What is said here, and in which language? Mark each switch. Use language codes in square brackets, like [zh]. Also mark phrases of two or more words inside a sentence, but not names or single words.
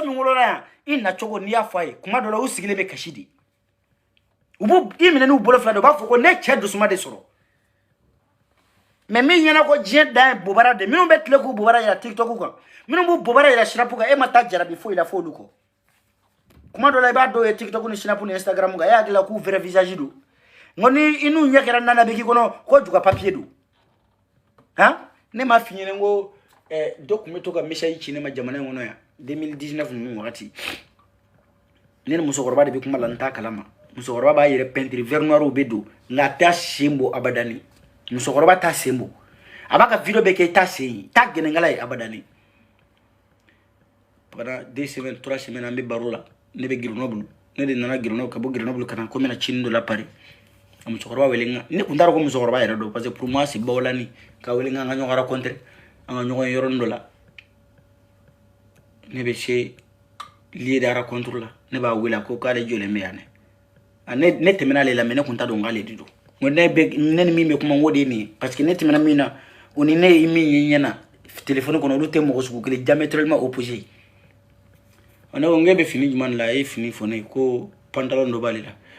[bm] min wolola yan i na cogo n'i y'a fɔ a ye kuma dɔ la u sigilen bɛ kasi de u b'u i minɛ n'u bolo fila de u b'a fɔ ko ne cɛ dusuma de sɔrɔ mais min ɲɛna ko diɲɛ dan ye bobara de minnu bɛ tile k'u bobara yira TikTok kan minnu b'u bobara yira Snap kan e ma taa jarabi foyi la f'olu kɔ kuma dɔ la i b'a dɔw ye TikTok ni Snap ni Instagram kan e hakili la k'u [fr] vrai visage [bm] don ngo ni i n'u ɲɛ kɛra nana bɛ k'i kɔnɔ ko juga papier don han ne m'a f'i ɲɛna ko dɔ kun bɛ to ka message ci ne ma jamana in kɔnɔ yan 2019 ninnu wagati ne ni musokɔrɔba de bɛ kuma la n t'a kalama musokɔrɔba b'a yɛrɛ [fr] peinture vert noir [bm] bɛ don nka a t'a sen bɔ abadani musokɔrɔba t'a sen bɔ a b'a ka video bɛɛ kɛ i t'a sen ye t'a gɛnɛnkala ye abadani [fr] pendant 2 semaines 3 semaines [bm] an bɛ baro la ne bɛ Grenoble ne de nana Grenoble ka bɔ Grenoble ka na ko n bɛna cini dɔ la Paris a musokɔrɔba wele n ka ne kun t'a dɔn ko musokɔrɔba yɛrɛ don [fr] parce que pour moi c'est [bm] bawolani ka wele n ka ɲɔgɔn rencontrer an ka ɲɔgɔn yɔrɔnin dɔ la ne bɛ se [fr] lieu de rencontre [bm] la ne b'a wele a ko k'ale jɔlen bɛ yan dɛ ne tɛmɛna ale la mais ne kun t'a dɔn k'ale de don ngo ne ni min bɛ kuma n ko de ye nin ye [fr] parce que [bm] ne tɛmɛna min na o ni ne ye min ye ɲɛna téléphone kɔnɔ olu tɛ mɔgɔ sugu kelen [fr] diamétralement opposé [bm] ne ko n k'e bɛ fini jumɛn de la a ye fini fɔ ne ye ko pantalon dɔ b'ale la